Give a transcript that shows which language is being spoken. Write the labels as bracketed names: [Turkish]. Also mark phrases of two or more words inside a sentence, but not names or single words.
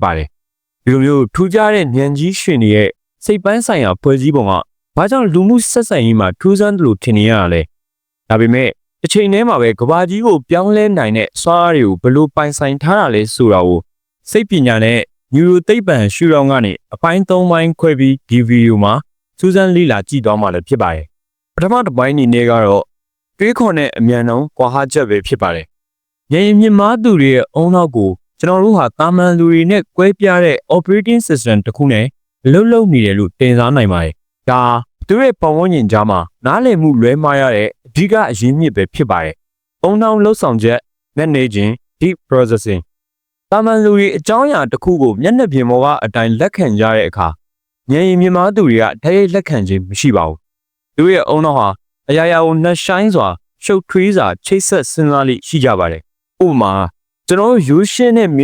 [Burmese] ပါတယ်ဒီလိုမျိုးထူးခြားတဲ့ဉာဏ်ကြီးရှင်တွေရဲ့စိတ်ပန်းဆိုင်ရာဖွဲ့စည်းပုံကဘာကြောင့်လူမှုဆက်ဆံရေးမှာထူးဆန်းတယ်လို့ထင်နေရတာလဲဒါပေမဲ့တစ်ချိန်တည်းမှာပဲကဘာကြီးကိုပြောင်းလဲနိုင်တဲ့စွမ်းအားတွေကိုဘယ်လိုပိုင်ဆိုင်ထားတာလဲဆိုတာကိုစိတ်ပညာနဲ့ညူရိုသိပ္ပံရှုထောင့်ကနေအပိုင်း၃ပိုင်းခွဲပြီးဒီဗီဒီယိုမှာစူးစမ်းလေ့လာကြည့်သွားမှာလည်းဖြစ်ပါတယ်ပထမတစ်ပိုင်းအနေနဲ့ကတော့တွေးခေါ်တဲ့အမြန်နှုန်းကွာဟချက်ပဲဖြစ်ပါတယ်။ဉာဏ်ရည်မြင့်မားသူတွေရဲ့အုံနောက်ကို ကျွန်တော်တို့ဟာတာမန်လူတွေနဲ့ကွဲပြားတဲ့ [English] operating system [Burmese] တစ်ခုနဲ့လှုပ်နေတယ်လို့တင်စားနိုင်ပါတယ်။ဒါသူတို့ရဲ့ပတ်ဝန်းကျင်ကြားမှာနားလည်မှုလွဲမှားရတဲ့အဓိကအရင်းမြစ်ပဲဖြစ်ပါတယ်။အုံနောက်လှုပ်ဆောင် ချက် [English] managing deep processing [Burmese] တာမန်လူတွေအကြောင်းအရာတစ်ခုကိုမျက်နှာပြင်ပေါ်ကအတိုင်းလက်ခံကြတဲ့အခါဉာဏ်ရည်မြင့်မားသူတွေကတကယ်လက်ခံခြင်းမရှိပါဘူး။သူရဲ့အုံနောက် ဟာအရာရာကိုနှက်ဆိုင်စွာရှုပ်ထွေးစွာချိတ်ဆက်စဉ်းစားလိရှိကြပါတယ်။ဥပမာကျွန်တော်ရိုးရှင်းတဲ့မိ